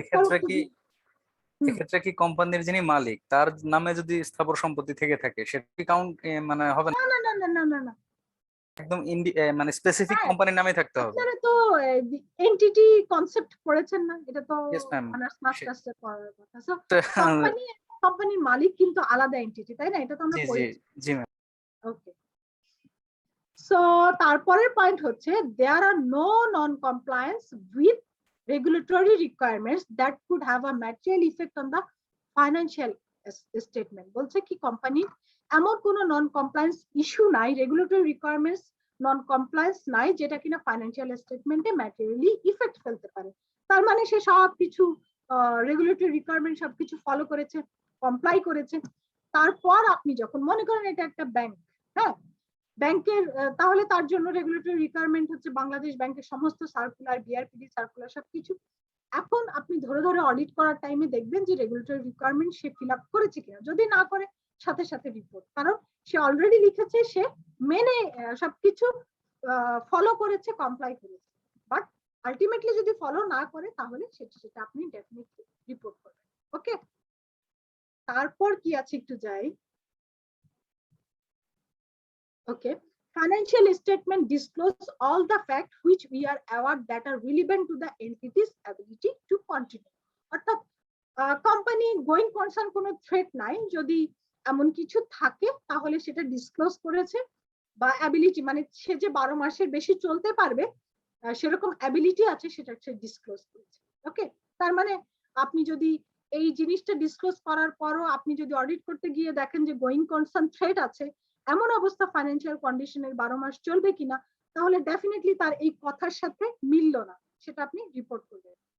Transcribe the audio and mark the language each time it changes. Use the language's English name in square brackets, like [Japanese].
[Bangla] এক্ষেত্রে কি এক্ষেত্রে কি কোম্পানির যিনি মালিক তার নামে যদি স্থাবর সম্পত্তি থেকে থাকে সেটা কি কাউন্ট মানে হবে না? না না না না না না, একদম মানে স্পেসিফিক হ্যাঁ, কোম্পানির নামে থাকতে হবে। আপনারা তো এন্টিটি কনসেপ্ট পড়েছেন না, এটা তো [English] Yes, ma'am. [Bangla] অনার্স মাস্টার্সে পড়ার কথা। সো কোম্পানির মালিক কিন্তু আলাদা এন্টিটি, তাই না? এটা তো আমরা জি জি পড়েছি। জি ম্যাম। ওকে, সো তারপরের পয়েন্ট হচ্ছে [English] there are no non-compliance with regulatory requirements that could have a material effect on the financial statement। [Bangla] বলছে কি কোম্পানি এমন কোনো নন কমপ্লায়েন্স ইস্যু নাই, রেগুলেটরি রিকোয়ারমেন্টস নন কমপ্লায়েন্স নাই যেটা কিনা ফাইন্যান্সিয়াল স্টেটমেন্টে ম্যাটেরিয়ালি ইফেক্ট ফেলতে পারে। তার মানে সে সবকিছু রেগুলেটরি রিকোয়ারমেন্ট সবকিছু ফলো করেছে, কমপ্লাই করেছে। তারপর আপনি যখন মনে করেন এটা একটা ব্যাংক, হ্যাঁ, ব্যাংকের তাহলে তার জন্য রেগুলেটরি রিকোয়ারমেন্ট হচ্ছে বাংলাদেশ ব্যাংকের সমস্ত সার্কুলার, বিআরপিডি সার্কুলার সবকিছু। এখন আপনি ধরে ধরে অডিট করার টাইমে দেখবেন যে রেগুলেটরি রিকোয়ারমেন্ট সে ফিল আপ করেছে কিনা, যদি না করে সাথে সাথে রিপোর্ট, কারণ সে অলরেডি লিখেছে সে মেনে সবকিছু ফলো করেছে, কমপ্লাই করেছে। বাট আলটিমেটলি যদি ফলো না করে তাহলে সেটা আপনি ডেফিনেটলি রিপোর্ট করবেন। ওকে, তারপর কি আছে একটু যাই। [English] Okay, financial statement disclose all the facts which we are aware that are relevant to the entity's ability to continue। [Bangla] অর্থাৎ কোম্পানি গোয়িং কনসার্ন কোনো থ্রেট নাই, যদি এমন কিছু থাকে তাহলে সেটা ডিসক্লোজ করেছে, বা অ্যাবিলিটি মানে সে যে 12 মাসের বেশি চলতে পারবে সেরকম অ্যাবিলিটি আছে সেটা সে ডিসক্লোজ করেছে। ওকে, তার মানে আপনি যদি এই জিনিসটা ডিসক্লোজ করার পরও আপনি যদি অডিট করতে গিয়ে দেখেন যে গোয়িং কনসার্ন থ্রেট আছে, এমন অবস্থা ফাইন্যান্সিয়াল কন্ডিশনের 12 মাস চলবে কিনা, তাহলে ডেফিনেটলি তার এই কথার সাথে মিললো না, সেটা আপনি রিপোর্ট করবেন।